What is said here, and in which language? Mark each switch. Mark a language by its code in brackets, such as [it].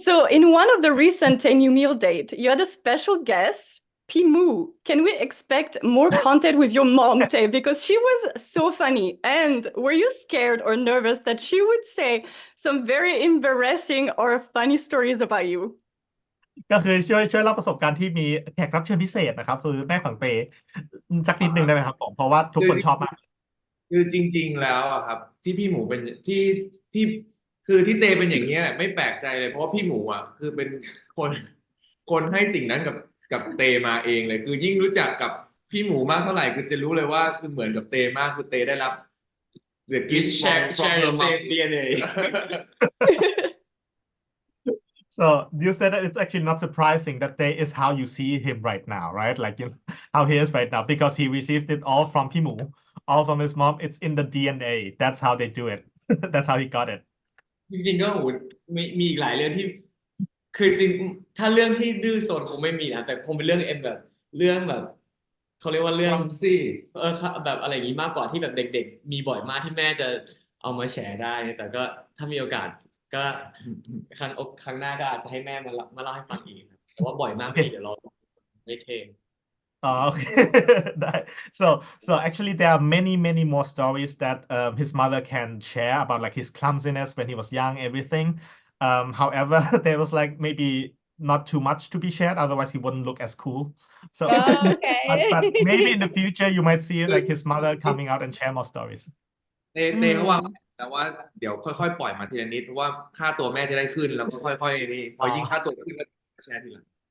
[en] So in one of the recent TayNew meal date, you had a special guest, Pimu. Can we expect more content with your mom, Tay? Because she was so funny. And were you scared or nervous that she would say some very embarrassing or funny stories about you? [th] ก็คือช่วยเล่าประสบการณ์ที่มีแขกรับเชิญพิเศษนะครับคือแม่ของเปสักนิดนึงได้ไหมครับผมเพราะว่าทุกคนชอบมาก คือจริงๆแล้วอะครับที่พี่หมูเป็นที่คือที่เตเป็นอย่างเงี้ยไม่แปลกใจเลยเพราะว่าพี่หมูอ่ะคือเป็นคนให้สิ่งนั้นกับเตมาเองเลยคือยิ่งรู้จักกับพี่หมูมากเท่าไหร่คือจะรู้เลยว่าคือเหมือนกับเตมากคือเตได้รับ [en] the gift share from the her mom. same DNA. So you said that it's actually not surprising that Tay is how you see him right now, right? Like you know, how he is right now because he received it all from Pimu, all from his mom. It's in the DNA. That's how they do it. That's how he got it. [th] จริงๆก็โหมีอีกหลายเรื่องที่คือจริงถ้าเรื่องที่ดื้อโซนคงไม่มีนะแต่คงเป็นเรื่องแบบเรื่องแบบเขาเรียกว่าเรื่อง [en] Clumsy [th] แบบอะไรอย่างนี้มากกว่าที่แบบเด็กๆมีบ่อยมากที่แม่จะเอามาแชร์ได้แต่ก็ถ้ามีโอกาสก็ครั้งหน้าก็อาจจะให้แม่มาเล่าให้ฟังอีกครับแต่ว่าบ่อยมากเดี๋ยวเราไม่เทง [en] Oh, okay. So actually, there are many more stories that his mother can share about like his clumsiness when he was young, everything. However, there was like maybe not too much to be shared, otherwise he wouldn't look as cool. So, Okay. but maybe in the future you might see like his mother coming out and share more stories. [th] เตเขาวางแต่ว่าเดี๋ยวค่อยๆปล่อยมาทีละนิดเพราะว่าค่าตัวแม่จะได้ขึ้นแล้วก็ค่อยๆนี่พอยิ่งค่าตัวขึ้นก็แชร์ทีหลัง